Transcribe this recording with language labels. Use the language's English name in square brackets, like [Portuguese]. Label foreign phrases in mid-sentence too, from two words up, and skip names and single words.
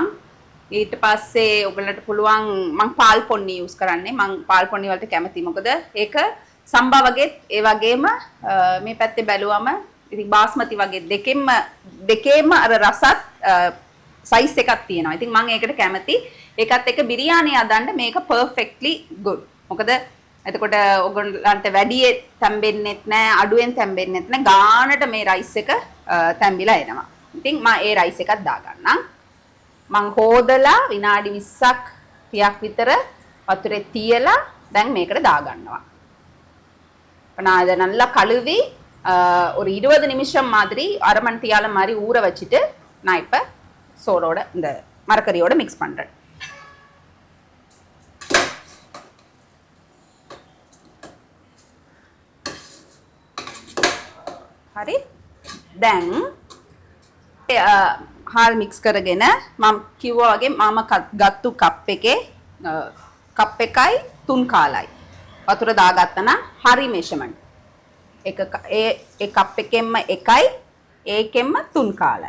[Sinhala] ඊට පස්සේ ඔයගොල්ලන්ට පුළුවන් මං පාල් පොන්නි යූස් කරන්නේ. මං පාල් පොන්නි වලට කැමතියි. මොකද ඒක සම්බා වගේ ඒ වගේම මේ පැත්තේ බැලුවම ඉතින් බාස්මති වගේ දෙකෙන්ම අර රසත් සයිස් එකක් තියෙනවා. ඉතින් මම ඒකට කැමති. ඒකත් එක්ක බිරියානි හදන්න මේක [English] perfectly good. [Sinhala] මොකද එතකොට ඔයගොල්ලන්ට වැඩියෙන් තැම්බෙන්නෙත් නැහැ, අඩුවෙන් තැම්බෙන්නෙත් නැහැ. ගානට මේ රයිස් එක තැම්බිලා එනවා. ඉතින් මම ඒ රයිස් එකත් දාගන්නම්. මං හොදලා විනාඩි 20ක් 30ක් විතර වතුරේ තියලා දැන් මේකට දාගන්නවා. [Tamil] இப்போ நான் இதை நல்லா கழுவி ஒரு 20 நிமிஷம் மாதிரி அரை மணி தியாலம் மாதிரி ஊற வச்சுட்டு நான் இப்போ சோறோட இந்த மரக்கறியோட மிக்ஸ் பண்ணுறேன். [Sinhala] හරි දැන් හාල් මික්ස් කරගෙන මම කිව්වා වගේ මම ගත්තු කප් එකේ කප් එකයි 3 කාලයි වතුර දාගත්තා නම් හරි මෙෂර්මන්ට් එක ඒ කප් එකෙන්ම එකයි ඒකෙන්ම 3 කාලයි.